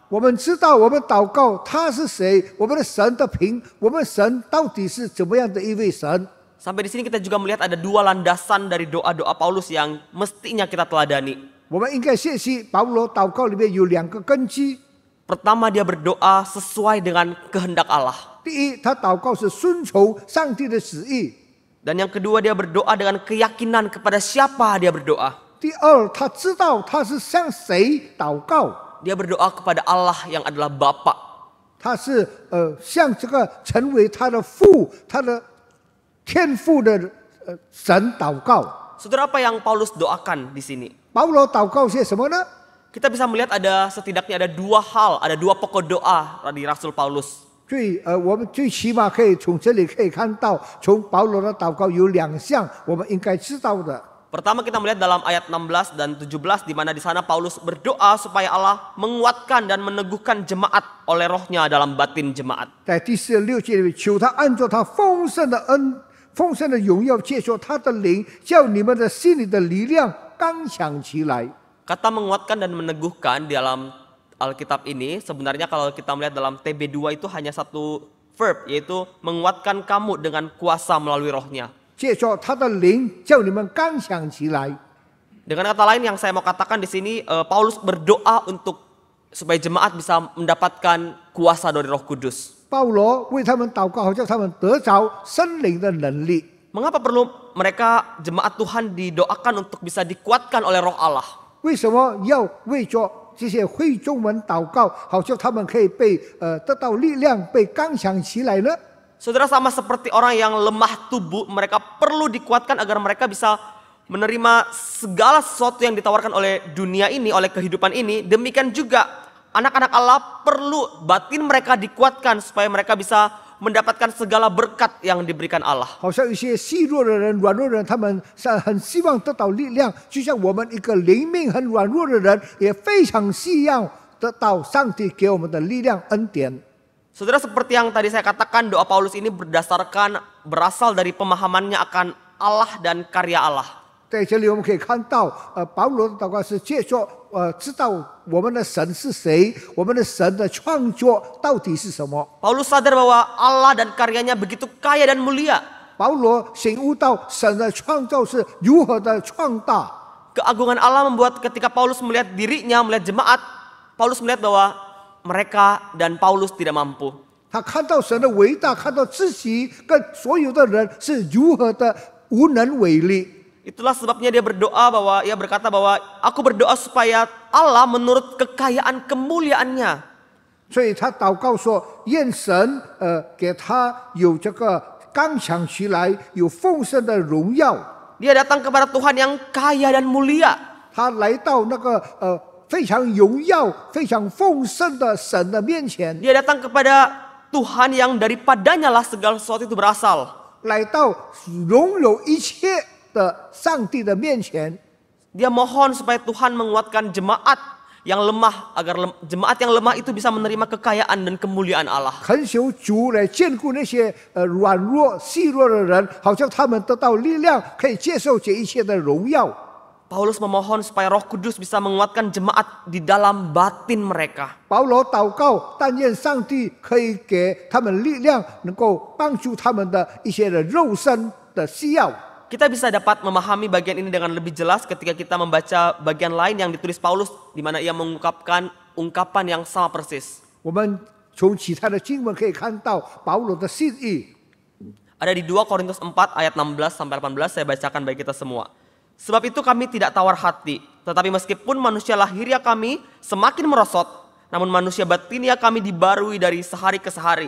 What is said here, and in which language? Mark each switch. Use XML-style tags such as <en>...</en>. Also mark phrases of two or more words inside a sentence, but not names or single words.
<zh>我们知道，我们祷告他是谁，我们的神的凭，我们神到底是怎么样的一位神。</zh> <id>Sampai di sini kita juga melihat ada dua landasan dari doa-doa Paulus yang mestinya kita teladani.</id> <zh>我们应该学习保罗祷告里面有两个根基。</zh> <id>Pertama, dia berdoa sesuai dengan kehendak Allah.</id> <zh>第一，他祷告是顺从上帝的旨意；</zh> <id>Dan yang kedua, dia berdoa dengan keyakinan kepada siapa dia berdoa.</id> <zh>第二，他知道他是向谁祷告，</zh> <id>Dia berdoa kepada Allah yang adalah Bapa.</id> <zh>他是向这个成为他的父、他的天父的神祷告。</zh> <id>Saudara, apa yang Paulus doakan di sini?</id> <zh>保罗祷告些什么呢？</zh> <id>Kita bisa melihat setidaknya ada dua hal, ada dua pokok doa dari Rasul Paulus.</id> <zh>我们最起码可以从这里可以看到，从保罗的祷告有两项我们应该知道的。</zh> <id>Pertama, kita melihat dalam ayat 16 dan 17 di mana di sana Paulus berdoa supaya Allah menguatkan dan meneguhkan jemaat oleh rohnya dalam batin jemaat.</id> <zh>在第46节里面，求他按照他丰盛的恩、丰盛的荣耀，借着他的灵，叫你们的心里的力量刚强起来。</zh> <id>Kata menguatkan dan meneguhkan di dalam Alkitab ini sebenarnya kalau kita melihat dalam TB2 itu hanya satu verb, yaitu menguatkan kamu dengan kuasa melalui rohnya.</id> <zh>借着他的灵，叫你们刚强起来。</zh> <id>Dengan kata lain yang saya mau katakan di sini, Paulus berdoa untuk supaya jemaat bisa mendapatkan kuasa dari Roh Kudus.</id> <zh>保罗为他们祷告，好叫他们得着圣灵的能力。</zh> <id>Mengapa perlu mereka jemaat Tuhan didoakan untuk bisa dikuatkan oleh Roh Allah?</id> <zh>为什么要为着这些会众们祷告，好叫他们可以被得到力量，被刚强起来呢？</zh> <id>Saudara, sama seperti orang yang lemah tubuh, mereka perlu dikuatkan agar mereka bisa menerima segala sesuatu yang ditawarkan oleh dunia ini, oleh kehidupan ini. Demikian juga anak-anak Allah perlu batin mereka dikuatkan supaya mereka bisa mendapatkan segala berkat yang diberikan Allah.</id> <zh>好像一些细弱的人、软弱的人，他们很希望得到力量，就像我们一个灵命很软弱的人，也非常需要得到上帝给我们的力量恩典。</zh> <id>Saudara, seperti yang tadi saya katakan, doa Paulus ini berasal dari pemahamannya akan Allah dan karya Allah.</id> <zh>在这里我们可以看到，保罗的祷告是借着知道我们的神是谁，我们的神的创作到底是什么。</zh> <id>Paulus sadar bahwa Allah dan karyanya begitu kaya dan mulia.</id> <zh>保罗醒悟到神的创造是如何的创大。</zh> <id>Keagungan Allah membuat ketika Paulus melihat dirinya, melihat jemaat, Paulus melihat bahwa mereka dan Paulus tidak mampu.</id> <zh>他看到神的伟大，看到自己跟所有的人是如何的无能为力。</zh> <id>Itulah sebabnya dia berkata bahwa aku berdoa supaya Allah menurut kekayaan kemuliaannya.</id> <zh>所以他祷告说，愿神给他有这个刚强起来，有丰盛的荣耀。</zh> <id>Dia datang kepada Tuhan yang kaya dan mulia.</id> <zh>他来到那个非常荣耀、非常丰盛的神的面前，</zh> <id>Dia datang kepada Tuhan yang daripadanya lah segala sesuatu itu berasal.</id> <zh>来到拥有一切的上帝的面前。</zh> <id>Dia mohon supaya Tuhan menguatkan jemaat yang lemah, agar jemaat yang lemah itu bisa menerima kekayaan dan kemuliaan Allah.</id> <zh>恳求主来眷顾那些软弱、细弱的人，好像他们得到力量，可以接受这一切的荣耀。</zh> <id>Paulus memohon supaya Roh Kudus bisa menguatkan jemaat di dalam batin mereka.</id> <zh>保罗祷告，但愿上帝可以给他们力量，能够帮助他们的一些的肉身的需要。</zh> <id>Kita bisa dapat memahami bagian ini dengan lebih jelas ketika kita membaca bagian lain yang ditulis Paulus, di mana ia mengungkapkan ungkapan yang sama persis.</id> <zh>我们从其他的经文可以看到保罗的心意。</zh> <id>Ada di 2 Korintus 4 ayat 16 sampai 18, saya bacakan bagi kita semua. Sebab itu kami tidak tawar hati, tetapi meskipun manusia lahiriah kami semakin merosot, namun manusia batinia kami dibarui dari sehari ke sehari.</id>